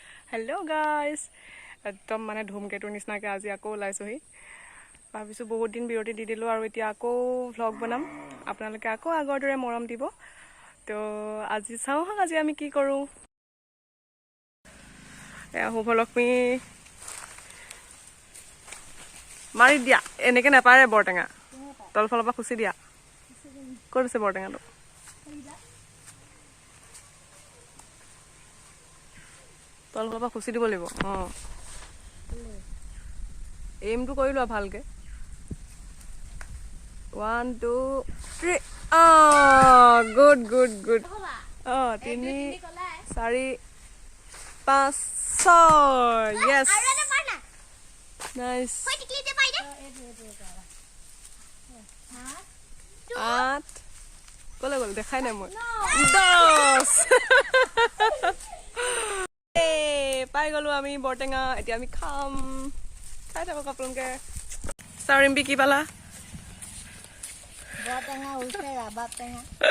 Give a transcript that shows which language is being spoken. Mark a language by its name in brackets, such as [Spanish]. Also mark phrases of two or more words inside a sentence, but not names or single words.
[English] hello guys [Assamese] একদম মানে ধূমকেতুৰ निচিনাকে আজি আকৌ ওলাইছোহি ভাবিছো বহুত দিন বিৰতি দি দিলো আৰু এতিয়া আকৌ ভ্লগ বনাম আপোনালোকে আকৌ আগৰ দৰে মৰম দিব তো আজি চাও হক আজি আমি কি কৰো এ শুভলক্ষ্মী মাৰি দিয়া এনেকে নাপাৰে বৰটেঙা তলফালৰ পৰা খুচি দিয়া ক'ত আছে বৰটেঙাটো তলফালৰ পৰা খুচি দিব লাগিব এমটো কৰি লোৱা ভালকে [English] 1 2 3 good good good 3 4 5 6 yes nice [Assamese] 8 কলে গল দেখাই নাই মই 10 পাই গলো আমি বৰটেঙা এতিয়া আমি খাম খাই থাকক আপোনালোকে চাৰিম্বি কি পালা বৰটেঙা উলটেঙা বাটেঙা